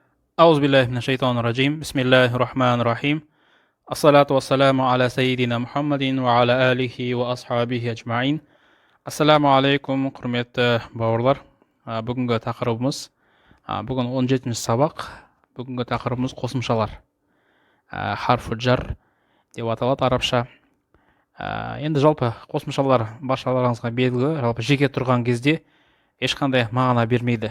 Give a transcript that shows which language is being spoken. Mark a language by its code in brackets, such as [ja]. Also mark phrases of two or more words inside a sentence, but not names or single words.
[ar] أعوذ بالله من الشيطان الرجيم بسم الله الرحمن الرحيم الصلاة والسلام على سيدنا محمد وعلى آله وأصحابه أجمعين. السلام عليكم, [kk] құрметті бауырлар. Бүгінгі тақырыбымыз, бүгін 17-ші сабақ. Бүгінгі тақырыбымыз қосымшалар. [ar] حرف جر [kk] деп аталады арабша. Енді жалпы қосымшалар баршаларыңызға белгілі, жалпы жеке тұрған кезде ешқандай мағына бермейді.